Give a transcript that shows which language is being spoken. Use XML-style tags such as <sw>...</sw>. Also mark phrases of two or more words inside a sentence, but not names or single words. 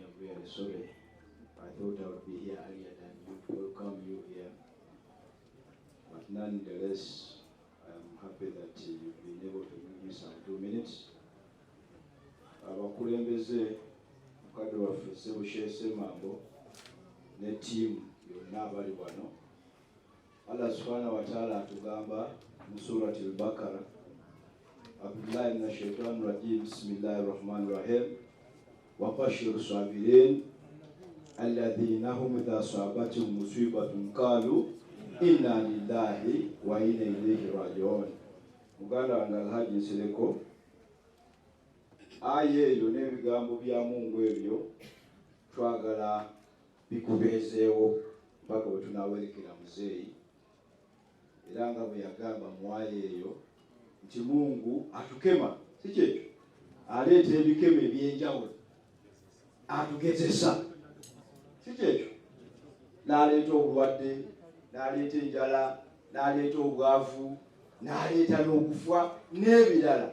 <en>I'm very sorry. I thought I would be here earlier than you to welcome you here. But nonetheless, I'm happy that you've been able to give me some 2 minutes.</en> <lg>Abakulembeze mukadde waffe Ssebushe Ssemambo ne team yonna abali wano.</lg> <ar>الله سبحانه وتعالى</ar> <lg>atugamba mu</lg> <ar>سورة البقرة، أعوذ من الشيطان الرجيم، بسم الله الرحمن الرحيم، وبشر الصابرين الذين هم إذا أصابتهم مصيبة قالوا إنا لله وإنا إليه راجعون.</ar> <lg>Muganda wange Alhaji Nsereko, aye eyo n'ebigambo bya Mungu ebyo twagala bikubeezeewo mpaka bwe tunaawerekera muzeeyi. Era nga bwe yagamba muwaye eyo nti Mungu atukema, si kyekyo, aleeta ebikeme ebyenjawulo, atugezesa, si kyekyo, n'aleeta obulwadde, n'aleeta enjala, n'aleeta obwavu, n'aleeta n'okufa n'ebirala.</lg>